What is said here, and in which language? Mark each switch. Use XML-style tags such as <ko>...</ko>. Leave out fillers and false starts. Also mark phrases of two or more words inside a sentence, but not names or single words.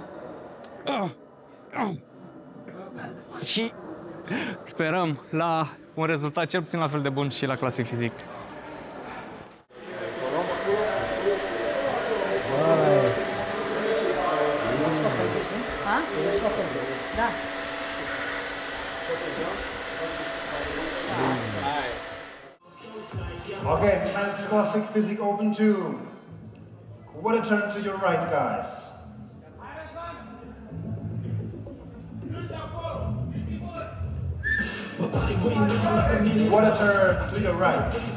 <ro>Și sperăm la un rezultat cel puțin la fel de bun și la clasic fizic. Da.</ro> <en>Okay, men's classic physique open 2. What a turn to your right, guys. What a turn to your right.</en>